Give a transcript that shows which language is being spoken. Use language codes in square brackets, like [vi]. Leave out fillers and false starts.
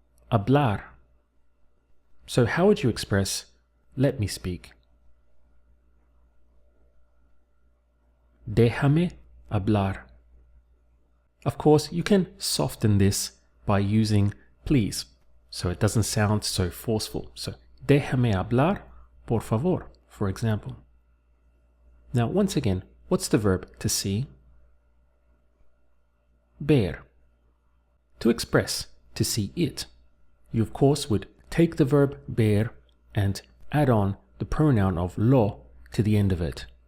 [es] Hablar. [en] So how would you express let me speak? [es] Déjame hablar. [en] Of course, you can soften this by using please, so it doesn't sound so forceful. So [es] déjame hablar, por favor, [en] for example. Now, once again, what's the verb to see? [es] Ver. [en] To express to see it, you of course would take the verb ver and add on the pronoun of lo to the end of it.